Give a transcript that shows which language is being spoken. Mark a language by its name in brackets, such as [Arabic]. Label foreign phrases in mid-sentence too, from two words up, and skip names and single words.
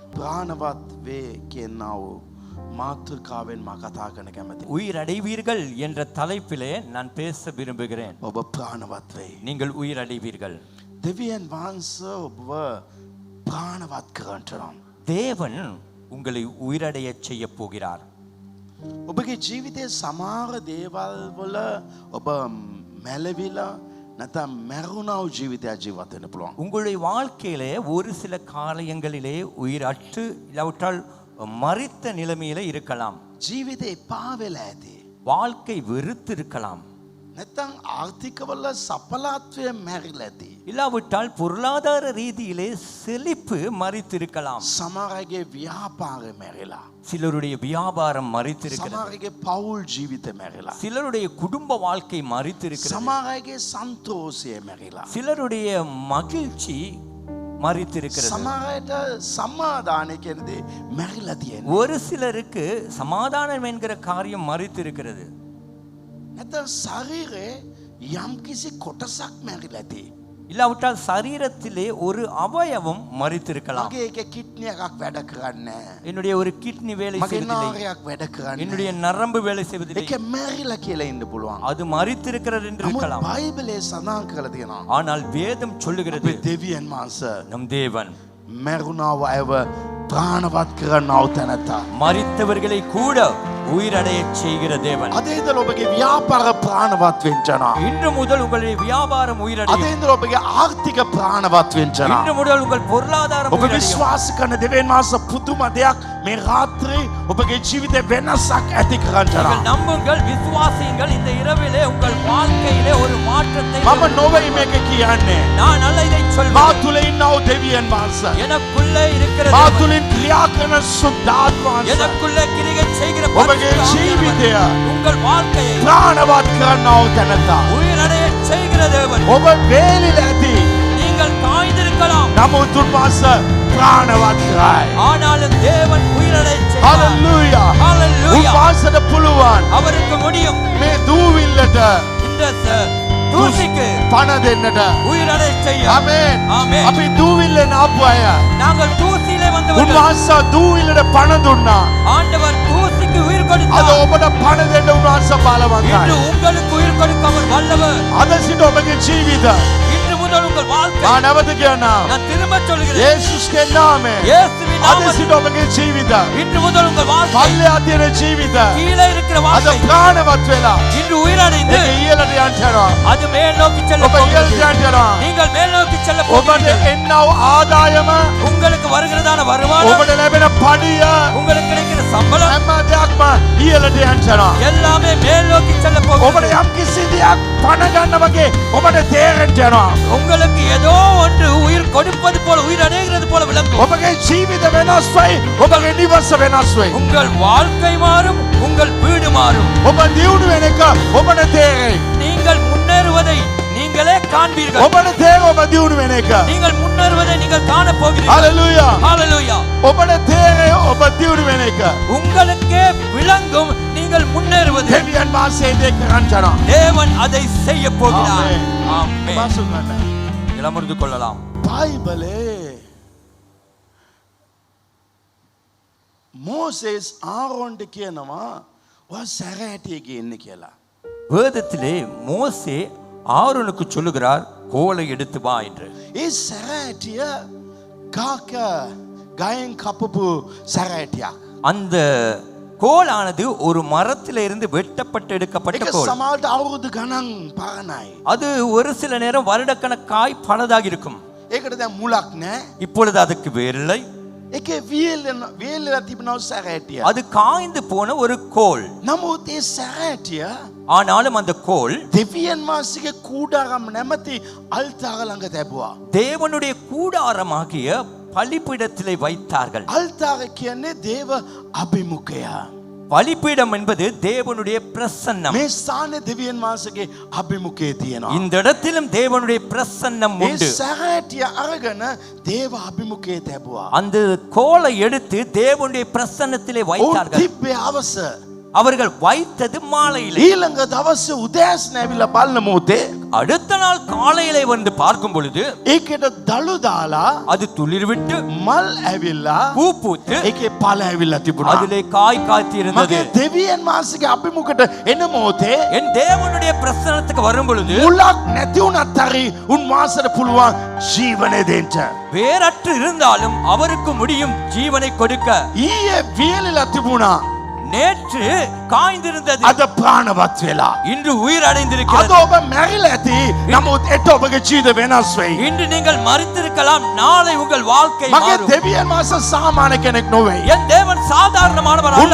[Sinhala] ප්‍රාණවත් වේ කියනව මාතෘකාවෙන් මා කතා කරන්න කැමතියි. [Tamil] உயிரடைவீர்கள் என்ற தலைப்பிலே நான் பேச விரும்புகிறேன். [Sinhala] ඔබ ප්‍රාණවත් වෙයි. [Tamil] நீங்கள் உயிரடைவீர்கள். [Sinhala] දෙවියන් වහන්සේ ඔබව ප්‍රාණවත් කරන්ටනම්. [Tamil] தேவன் உங்களை உயிரடைய செய்ய போகிறார். [Sinhala] ඔබගේ ජීවිතයේ සමහර දේවල් වල ඔබ මැලවිලා නැත්නම් මැරුණව ජීවිතයක් ජීවත් වෙන්න පුළුවන්. [Tamil] உங்களுடைய வாழ்க்கையிலே ஒரு சில காரியங்களிலே உயிரற்று இல்லாவிட்டால் மரித்த நிலைமையிலே இருக்கலாம். [Sinhala] ජීවිතේ එපා වෙලා ඇති. [Tamil] வாழ்க்கை வெறுத்து இருக்கலாம். [Sinhala] නැත්නම් ආර්ථිකවල සඵලත්වය මැරිලා ඇති. [Tamil] இல்லாவிட்டால் பொருளாதார ரீதியிலே செழிப்பு மரித்திருக்கலாம். [Sinhala] සමහරගේ ව්‍යාපාරය මැරිලා. [Tamil] சிலருடைய வியாபாரம் மரித்திருக்கிறது. [Sinhala] සමහරගේ පෞල් ජීවිතය මැරිලා. [Tamil] சிலருடைய குடும்ப வாழ்க்கை மரித்திருக்கிறது. [Sinhala] සමහරගේ සන්තෝෂය මැරිලා. [Tamil] சிலருடைய மகிழ்ச்சி மரித்திருக்கிறது. [Sinhala] සමහරට සමාදානය කියන දේ මැරිලා තියෙනවා. [Tamil] ஒரு சிலருக்கு சமாதானம் என்கிற காரியம் மரித்திருக்கிறது. [Sinhala] නැත්නම් ශරීරේ යම්කිසි කොටසක් මැරිලා ඇති. [Tamil] இல்லாவிட்டால் சரீரத்திலே ஒரு அவயவம் மரித்திருக்கலாம். [Sinhala] මගේ එක කිඩ්නි එකක් වැඩ කරන්නේ නැහැ. [Tamil] என்னுடைய ஒரு கிட்னி வேலை [Sinhala] මගේ [Tamil] செய்வதில்லை. [Sinhala] නාරයක් වැඩ කරන්නේ [Tamil] என்னுடைய நரம்பு வேலை செய்வதில்லை. [Sinhala] ඒක මැරිලා කියලා ඉන්න පුළුවන්. [Tamil] அது மரித்திருக்கிறது என்று [Sinhala] නමුත් [Tamil] இருக்கலாம். [Sinhala] බයිබලයේ සඳහන් කරලා තියෙනවා. [Tamil] ஆனால் வேதம் சொல்லுகிறது [Sinhala] අපේ දෙවියන් වහන්සේ [Tamil] நம் தேவன் [Sinhala] මැරුණව අයව ප්‍රාණවත් කරනව තැනත්තා. [Tamil] மரித்தவர்களை கூட உயிரடைய செய்கிற தேவன். [Sinhala] අද ඉඳලා ඔබගේ ව්‍යාපාර ප්‍රාණවත් වෙන්න. [Tamil] இன்று முதல் உங்களுடைய வியாபாரம் [Sinhala] අද [Tamil] உயிரடையும். [Sinhala] ඉඳලා ඔබගේ ආර්ථික ප්‍රාණවත් වෙන්න. [Tamil] இன்று முதல் உங்கள் பொருளாதாரம் [Sinhala] ඔබ [Tamil] உயிரடையும். [Sinhala] විශ්වාස කරන දෙවියන් වහන්සේ පුදුම දෙයක් මේ රාත්‍රී ඔබගේ ජීවිතේ වෙනසක් ඇති කරන්න. [Tamil] நீங்கள் நம்புங்கள், விசுவாசியுங்கள். இந்த இரவிலே உங்கள் வாழ்க்கையிலே ஒரு மாற்றத்தை [Sinhala] මම නොවේ මේක කියන්නේ. [Tamil] நான் அல்ல இதை [Sinhala] මා [Tamil] சொல்வேன். [Sinhala] තුල ඉන්නව දෙවියන් වහන්සේ. [Tamil] எனக்குள்ளே இருக்கிற [Sinhala] මා [Tamil] தேவன், [Sinhala] තුලින් ක්‍රියා කරන සුද්ධාත්ම වහන්සේ. [Tamil] எனக்குள்ளே கிரியை செய்கிற [Sinhala] ඔබගේ [Tamil] பரிசுத்த [Sinhala] ජීවිතය [Tamil] ஆவியானவர் உங்கள் வாழ்க்கையை [Sinhala] ප්‍රාණවත් කරනව තැනත්තා. [Tamil] உயிரடைய செய்கிற தேவன். [Sinhala] ඔබ වේලිලා ඇති. [Tamil] நீங்கள் காய்ந்திருக்கலாம், [Sinhala] නමුත් උන්වහන්සේ ප්‍රාණවත් කරයි. [Tamil] ஆனாலும் தேவன் உயிரடைய செய்வார். [Sinhala] හalleluya. [Tamil] ஹalleluya. [Sinhala] උන්වහන්සේට පුළුවන් [Tamil] அவருக்கு முடியும் [Sinhala] මේ දූවිල්ලට [Tamil] இந்த தூசிக்கு [Sinhala] පණ දෙන්නට. [Tamil] உயிரடைய செய்ய. [Sinhala] ආමේන්. [Tamil] ஆமென். [Sinhala] අපි දූවිල්ලෙන් ආපු අය. [Tamil] நாங்கள் தூசியிலே வந்தவர்கள். [Sinhala] උන්වහන්සේ දූවිල්ලට පණ දුන්නා. [Tamil] ஆண்டவர் தூசிக்கு உயிர் [Sinhala] අද [Tamil] கொடுத்தார். [Sinhala] ඔබට පණ දෙන්න උන්වහන්සේ [Tamil] இன்று [Sinhala] බලවන්තයි. [Tamil] உங்களுக்கு உயிர் கொடுக்க அவர் வல்லவர். [Sinhala] අද සිට ඔබගේ ජීවිත [Tamil] இன்று முதல் உங்கள் வாழ்க்கை, [Sinhala] මා නැවත කියනවා. [Tamil] நான் திரும்ப சொல்கிறேன், [Sinhala] යේසුස්ගේ නාමයෙන් [Tamil] இயேசுவின் [Sinhala] අද [Tamil] நாமத்தில் [Sinhala] සිට ඔබගේ ජීවිත [Tamil] இன்று முதல் உங்கள் வாழ்க்கை, [Sinhala] පල්ලෙහා තියෙන ජීවිත [Tamil] கீழே இருக்கிற [Sinhala] අද [Tamil] வாழ்க்கை [Sinhala] ප්‍රාණවත් වෙලා [Tamil] இன்று உயிரடைந்து [Sinhala] ඒක ඉහළට යන්න යනවා. [Tamil] அது மேல் நோக்கி செல்ல [Sinhala] ඔබ ඉහළට [Tamil] போகிறது. [Sinhala] යන්න යනවා. [Tamil] நீங்கள் மேல் நோக்கி செல்ல [Sinhala] ඔබට [Tamil] போகிறீர்கள். [Sinhala] එන්නව ආදායම [Tamil] உங்களுக்கு வருகிறதான வருமானம், [Sinhala] ඔබට ලැබෙන පඩිය [Tamil] உங்களுக்கு கிடைக்கிற சம்பளம் [Sinhala] හැම දෙයක්ම ඉහළට යන්න යනවා. [Tamil] எல்லாமே மேல் நோக்கி செல்ல [Sinhala] ඔබට [Tamil] போகிறது. [Sinhala] යම් කිසි දෙයක් පණ ගන්න වගේ ඔබට තේරෙන්න යනවා. [Tamil] உங்களுக்கு ஏதோ ஒன்று உயிர் கொடுப்பது போல, உயிர் அடைகிறது போல விளங்கும். [Sinhala] ඔබගේ ජීවිත වෙනස් වෙයි. ඔබගේ නිවස වෙනස් වෙයි. [Tamil] உங்கள் வாழ்க்கை மாறும், உங்கள் வீடு மாறும். [Sinhala] ඔබ දියුණු වෙන එක ඔබට තේරෙයි. [Tamil] நீங்கள் முன்னேறுவதை நீங்களே காண்பீர்கள். [Sinhala] ඔබට තේරෙයි ඔබ දියුණු වෙන එක. [Tamil] நீங்கள் முன்னேறுவதை நீங்கள் காண போகிறீர்கள். [Sinhala] හalleluya. [Tamil] ஹalleluya. [Sinhala] ඔබට තේරෙයි ඔබ දියුණු වෙන එක. [Tamil] உங்களுக்கே விளங்கும் நீங்கள் முன்னேறுவது. [Sinhala] දෙවියන් වහන්සේ ඒක කරන්න යනවා. [Tamil] தேவன் அதை செய்ய போகிறார். [Sinhala] ආමේන්. [Tamil] ஆமென். [Sinhala] පසු ගන්න. [Tamil] இளமர்ந்து கொள்ளலாம். [Sinhala] බයිබලේ මෝසෙස් ආරෝන්ට කියනවා ඔයා සැරෑටියක ඉන්න කියලා. [Tamil] வேதத்திலே மோசே ஆரோனுக்கு சொல்லுகிறார், கோலை எடுத்து வா என்று. [Sinhala] ඒ සැරෑටිය ගාක ගයෙන් කපපු සැරෑටියක්. [Tamil] அந்த கோலானது ஒரு மரத்தில இருந்து வெட்டப்பட்டு எடுக்கப்பட்ட [Sinhala] ඒක [Tamil] கோல். [Sinhala] සමහරට අවුරුදු ගණන් පරණයි. [Tamil] அது ஒரு சில நேரம் வருடக்கணக்காய் பழதாக இருக்கும். [Sinhala] ඒකට දැන් මුලක් නැහැ. [Tamil] இப்பொழுது அதுக்கு வேரில்லை. [Sinhala] ඒකේ වියලලා තිබෙනව සැරෑටිය. [Tamil] அது காய்ந்து போன ஒரு கோல். [Sinhala] නමුත් ඒ සැරෑටිය [Tamil] ஆனாலும் அந்த கோல் [Sinhala] දෙවියන් වහන්සේගේ කූඩාරම් නැමැති අල්තාර ළඟ තැබුවා. [Tamil] தேவனுடைய கூடாரமாகிய பலிபீடத்திலே வைத்தார்கள். [Sinhala] අල්තාර කියන්නේ දේව අභිමුඛය. [Tamil] பலிபீடம் என்பது தேவனுடைய பிரசன்னம். [Sinhala] මේ ස්ථානයේ දෙවියන් වහන්සේගේ අභිමුඛය තියෙනවා. [Tamil] இந்த இடத்திலும் தேவனுடைய பிரசன்னம் [Sinhala] මේ [Tamil] உண்டு. [Sinhala] සැරෑටිය අරගෙන දේව අභිමුඛය තැබුවා. [Tamil] அந்த கோலை எடுத்து தேவனுடைய பிரசன்னத்திலே [Sinhala] ඔවුන් [Tamil] வைத்தார்கள். [Sinhala] තිබ්බේ අවස. [Tamil] அவர்கள் வைத்தது மாலையிலே. [Sinhala] ඊළඟ දවසේ උදෑසන ඇවිල්ලා බලන මොහොතේ [Tamil] அடுத்த நாள் மறுநாள் காலையிலே வந்து பார்க்கும் பொழுது [Sinhala] ඒකට දළු දාලා [Tamil] அது துளிர் விட்டு [Sinhala] මල් ඇවිල්ලා [Tamil] பூ பூத்து [Sinhala] ඒකේ පළ ඇවිල්ලා තිබුණා. [Tamil] அதிலே காய் காய்த்தி இருந்தது. [Sinhala] මගේ දෙවියන් වහන්සේගේ අභිමුඛට එන මොහොතේ [Tamil] என் தேவனுடைய பிரசன்னத்துக்கு வரும் பொழுது [Sinhala] මුලක් නැති වුණත් හරි උන්වහන්සේට පුළුවන් ජීවනය දෙන්න. [Tamil] வேறற்று இருந்தாலும் அவருக்கு முடியும் ஜீவனை கொடுக்க. [Sinhala] ඊයේ වියලිලා තිබුණා. [Tamil] நேற்று காய்ந்திருந்தது [Sinhala] අද ප්‍රාණවත් වෙලා. [Tamil] இன்று உயிர் [Sinhala] අද [Tamil] அடைந்திருக்கிறது. [Sinhala] ඔබ මැරිලා ඇති. නමුත් එට ඔබගේ ජීවිත වෙනස් වෙයි. [Tamil] இன்று நீங்கள் மரித்திருக்கலாம், நாளை உங்கள் வாழ்க்கை [Sinhala] මගේ [Tamil] மாறும். [Sinhala] දෙවියන් වහන්සේ සාමාන්‍ය කෙනෙක් නොවේ. [Tamil] என் தேவன் சாதாரணமானவர் அல்ல.